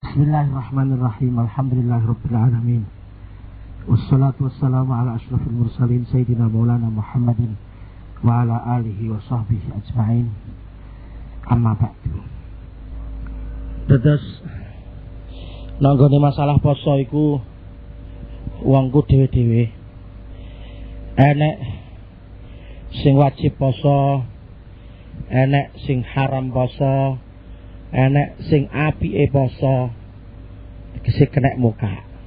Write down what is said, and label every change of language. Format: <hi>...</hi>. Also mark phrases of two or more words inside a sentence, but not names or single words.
<ar>بسم الله الرحمن الرحيم. الحمد لله رب العالمين. والصلاة والسلام على أشرف المرسلين سيدنا مولانا محمد وعلى آله وصحبه أجمعين. أما بعد.</ar> <jv>Terus nanggone masalah poso iku wongku dhewe-dhewe. Enek sing wajib poso, enek sing haram poso, enek sing apike poso, tegese kena muka.</jv>